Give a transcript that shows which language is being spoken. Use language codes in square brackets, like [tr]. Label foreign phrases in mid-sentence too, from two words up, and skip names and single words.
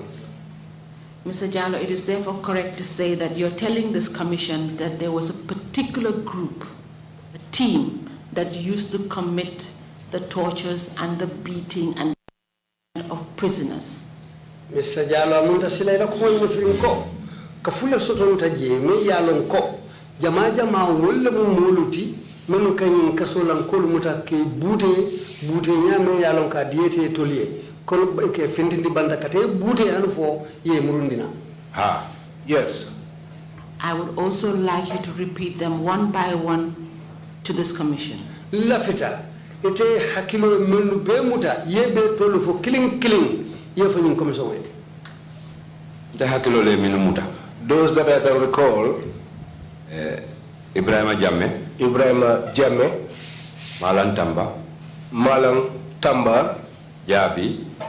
[en] Mr. Jallo, it is therefore correct to say that you're telling this commission that there was a particular group, a team, that used to commit the tortures and the beating and of prisoners. Mr. [man] Jallo amunta sila ila kuma yunifrinko kafula soto ntaje me yalon ko jama wala muluti menu kanyin kasolan kolu muta ke bute nyame yalon ka diete tolie kono ke fendindi banda kate bute anu fo ye murundina. [en] Yes. I would also like you to repeat them one by one to this commission. [man] Lafita ite hakilo menu be muta yebe tolu fo [en] killing those that I can recall, EBRIMA Jammeh, Malang Tamba, Jabi.